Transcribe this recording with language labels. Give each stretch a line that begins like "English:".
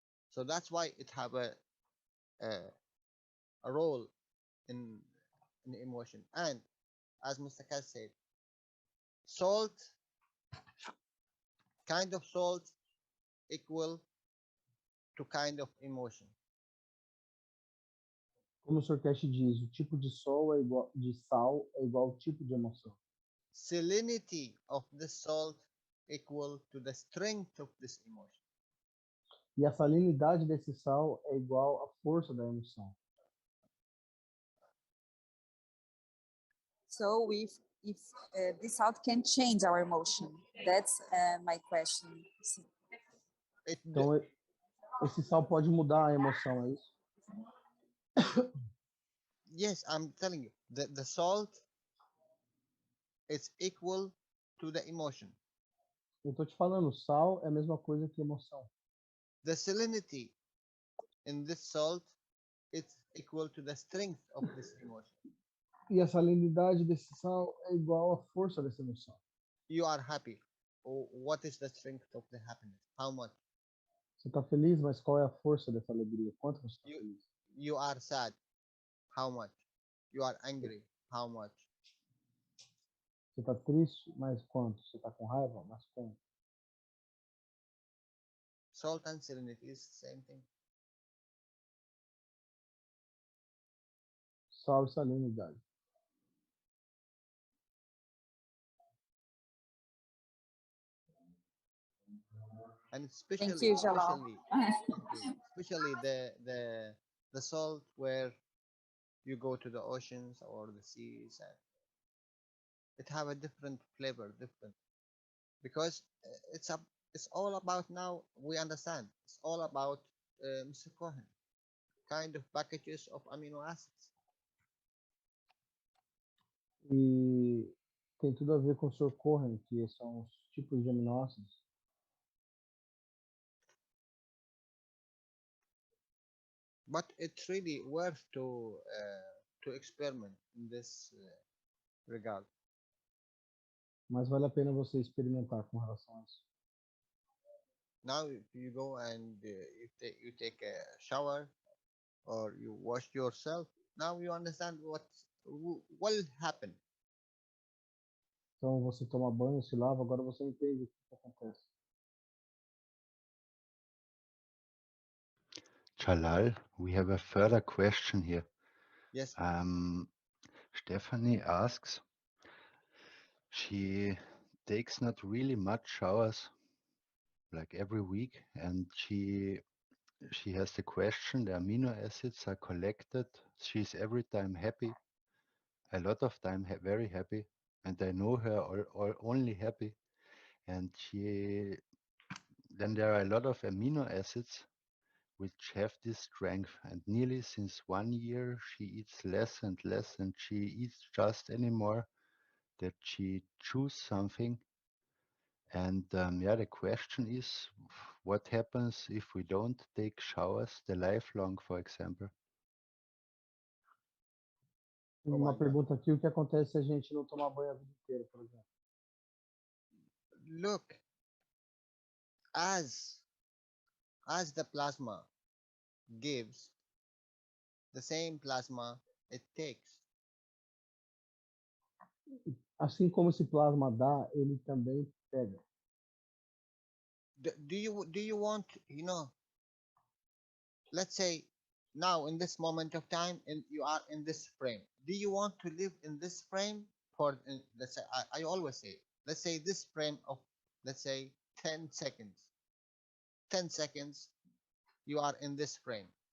English: So that's why it have a role in emotion. And as Mr. Kaz said, salt, kind of salt equal to kind of emotion.
Portuguese: Como o Sr. Cash diz, o tipo de sol de sal é igual ao tipo de emoção.
English: Salinity of the salt equal to the strength of this emotion.
Portuguese: E a salinidade desse sal é igual à força da emoção.
English: So if this salt can change our emotion, that's my question.
Portuguese: Então, esse sal pode mudar a emoção, é isso?
English: Yes, I'm telling you, the salt is equal to the emotion.
Portuguese: Eu tô te falando, sal é a mesma coisa que emoção.
English: The salinity in this salt is equal to the strength of this emotion.
Portuguese: E a salinidade desse sal é igual à força dessa emoção.
English: You are happy. What is the strength of the happiness? How much?
Portuguese: Você está feliz, mas qual é a força dessa alegria? Quanto você está feliz?
English: You are sad. How much? You are angry. How much?
Portuguese: Você está triste, mas quanto? Você está com raiva, mas quanto?
English: Salt and salinity is the same thing.
Portuguese: Sal e salinidade.
English: And especially, Thank you, Jalal. especially the salt where you go to the oceans or the seas, and it have a different flavor, different, because it's all about, now we understand, it's all about Mr. Cohen, kind of packages of amino acids.
Portuguese: E tem tudo a ver com o Sr. Cohen, que são os tipos de aminoácidos.
English: But it's really worth to experiment in this regard.
Portuguese: Mas vale a pena você experimentar com relação a isso.
English: Now, if you go and you take a shower or you wash yourself, now you understand what will happen.
Portuguese: Então você toma banho, se lava, agora você entende o que acontece.
English: Jalal, we have a further question here. Yes. Stephanie asks, she takes not really much showers, like every week, and she has the question, the amino acids are collected. She's every time happy, a lot of time very happy, and I know her all only happy. And then there are a lot of amino acids which have this strength, and nearly since 1 year she eats less and less, and she eats just anymore that she choose something. And the question is, what happens if we don't take showers the lifelong, for example?
Portuguese: Uma pergunta aqui, o que acontece se a gente não tomar banho a vida inteira, por exemplo?
English: Look, as the plasma gives, the same plasma it takes.
Portuguese: Assim como esse plasma dá, ele também pega.
English: Do you want, let's say now in this moment of time, and you are in this frame, do you want to live in this frame for, let's say, I always say, let's say this frame of, let's say 10 seconds, you are in this frame.